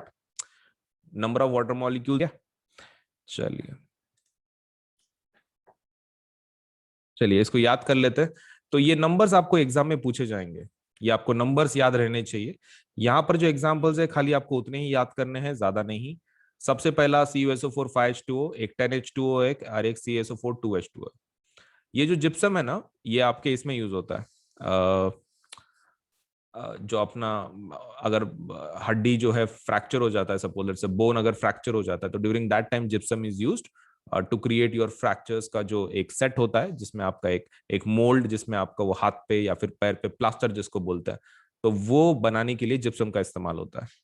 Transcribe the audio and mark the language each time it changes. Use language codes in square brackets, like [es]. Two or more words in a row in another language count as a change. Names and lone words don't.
[en] number of water molecule [hi] क्या, चलिए चलिए इसको याद कर लेते हैं। तो ये नंबर्स आपको एग्जाम में पूछे जाएंगे, ये आपको नंबर्स याद रहने चाहिए। यहां पर जो एग्जांपल्स है खाली आपको उतने ही याद करने हैं, ज्यादा नहीं। सबसे पहला CuSO4 5H2O, एक 10H2O एक, और एक CaSO4 2H2O। ये जो जिप्सम है ना, ये आपके इसमें यूज होता है, जो अपना अगर हड्डी जो है फ्रैक्चर हो जाता है, सपोज से बोन अगर फ्रैक्चर हो जाता है, तो [en] during that time gypsum is used to create your fractures [hi] का जो एक सेट होता है, जिसमें आपका एक मोल्ड, जिसमें आपका वो हाथ पे या फिर पैर पे प्लास्टर जिसको बोलते हैं, तो वो बनाने के लिए जिप्सम का इस्तेमाल होता है।